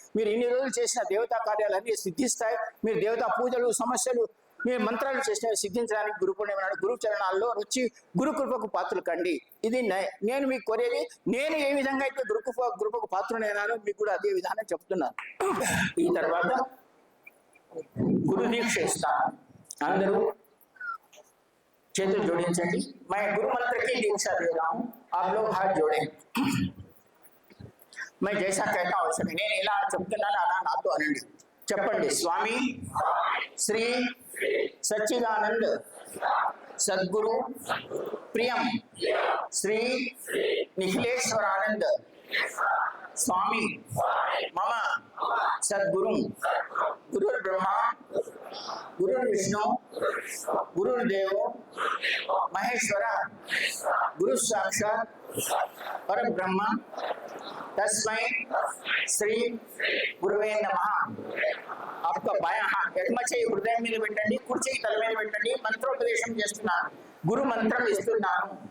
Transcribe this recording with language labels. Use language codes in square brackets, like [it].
[te] మీరు ఇన్ని రోజులు చేసిన దేవతా కార్యాలన్నీ సిద్ధిస్తాయి. మీరు దేవతా పూజలు, సమస్యలు, మీరు మంత్రాలు చేసినవి సిద్ధించడానికి గురు పూర్ణిమ నాడు గురు చరణాల్లో వచ్చి గురు కృపకు పాత్రలు కండి. ఇది నేను మీకు కోరేది. నేను ఏ విధంగా అయితే గురుకృపకు పాత్రనైనానో మీకు కూడా అదే విధానం చెప్తున్నాను. ఈ తర్వాత गुरु दीक्षा इस्तानु. अंदरू చేతులు జోడించండి. [hi] मैं गुरु मंत्र की दीक्षा दे रहा हूँ, आप लोग हाथ जोड़ें. मैं जैसा कहता हूँ वैसा [te] నేను ఇలా చెప్తున్నాను అలా నాతో అనండి. చెప్పండి. [sa] స్వామి శ్రీ సచ్చిదానంద సద్గురు ప్రియం శ్రీ నిఖిలేశ్వరానంద स्वामी मम सद्गुरु गुरुर् ब्रह्मा गुरुर्विष्णु गुरुर्देव महेश्वर गुरु साक्षात् परब्रह्म तस्मै श्री गुरुवे नमः. [hi] आपका बायां हाथ [te] ఎడమ చేయి హృదయం మీద పెట్టండి, కుడి చేయి తల మీద పెట్టండి. మంత్రోపదేశం చేస్తున్నాను, గురు మంత్రం ఇస్తున్నాను.